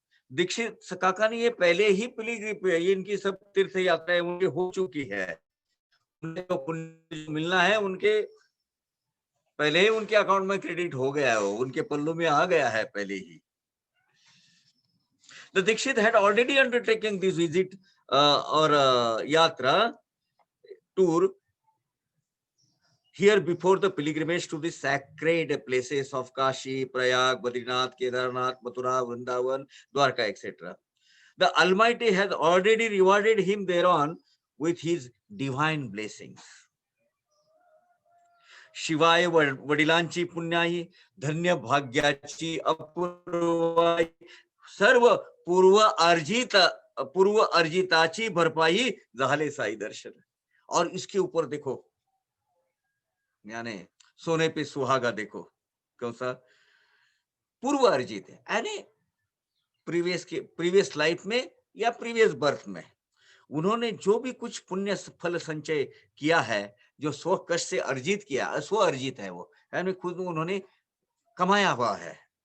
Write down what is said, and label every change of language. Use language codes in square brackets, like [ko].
[hi] दीक्षित काका ने ये पहले ही ये इनकी सब तीर्थ यात्राएं उनकी हो चुकी है, उन्हें तो पुण्य मिलना है उनके पहले ही उनके अकाउंट में क्रेडिट हो गया है, वो उनके पल्लू में आ गया है पहले ही। [en] The Dikshit had already undertaken this visit or yatra tour here before the pilgrimage to the sacred places of Kashi, Prayag, Badrinath, Kedarnath, Mathura, Vrindavan, Dwarka, etc. The Almighty has already rewarded him thereon with his divine blessings. [mr] शिवाय वडिलांची पुण्याई, धन्य भाग्याची अपूर्वाई, सर्व पूर्व अर्जिताची भरपाई झाले साई दर्शन। [hi] और इसके ऊपर देखो, यानी सोने पे सुहागा देखो, कौन सा पूर्व अर्जित है, यानी [en] previous life [hi] में या [en] previous birth [hi] में उन्होंने जो भी कुछ पुण्य फल संचय किया है, जो स्व कष्ट से अर्जित किया, स्व अर्जित है वो, यानी खुद उन्होंने कमाया हुआ है।